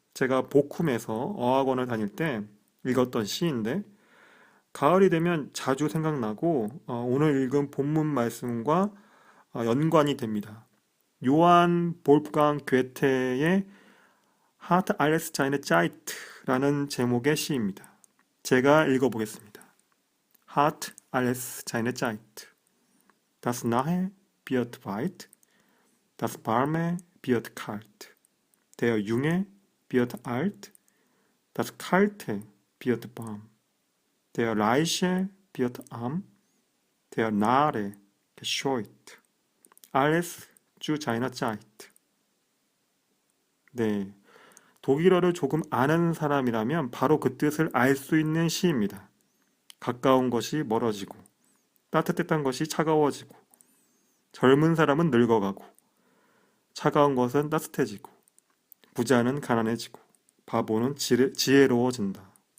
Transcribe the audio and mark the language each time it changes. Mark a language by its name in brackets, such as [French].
[Korean] 제가 보쿰에서 어학원을 다닐 때 읽었던 시인데 가을이 되면 자주 생각나고 오늘 읽은 본문 말씀과 연관이 됩니다. 요한 볼프강 괴테의 [German] Hat alles seine Zeit [Korean] 라는 제목의 시입니다. 제가 읽어보겠습니다. [German] Hat alles seine Zeit. Das Nahe wird weit, das Warme wird kalt. Der Junge wird alt, das Kalte wird warm. Der Reiche wird arm, der Nahe gescheut. Alles zu seiner Zeit. [Korean] 네, 독일어를 조금 아는 사람이라면 바로 그 뜻을 알 수 있는 시입니다. 가까운 것이 멀어지고, 따뜻했던 것이 차가워지고, 젊은 사람은 늙어가고, 차가운 것은 따뜻해지고, 부자는 가난해지고, 바보는 지혜로워진다.